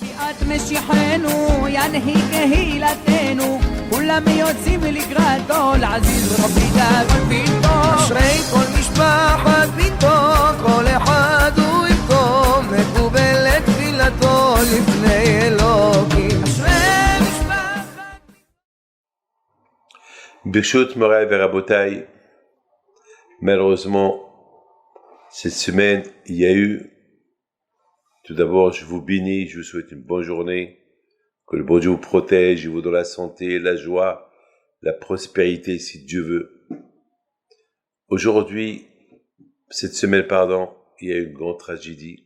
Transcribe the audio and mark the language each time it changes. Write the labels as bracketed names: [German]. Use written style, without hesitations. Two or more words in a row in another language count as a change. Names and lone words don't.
[Hebrew] משיחנו ינהיג קהילתנו כולם יוצאים לקראתו לעזיז רבי דאגון ביתו אשרי כל משפחת ביתו כל אחד הוא יבכו מקובלת תפילתו לפני אלוקים אשרי משפחת ברשות מורי ורבותי, [French] malheureusement, cette semaine, il y a eu, tout d'abord, je vous bénis, je vous souhaite une bonne journée, que le bon Dieu vous protège, vous donne la santé, la joie, la prospérité, si Dieu veut. Aujourd'hui, cette semaine, il y a eu une grande tragédie.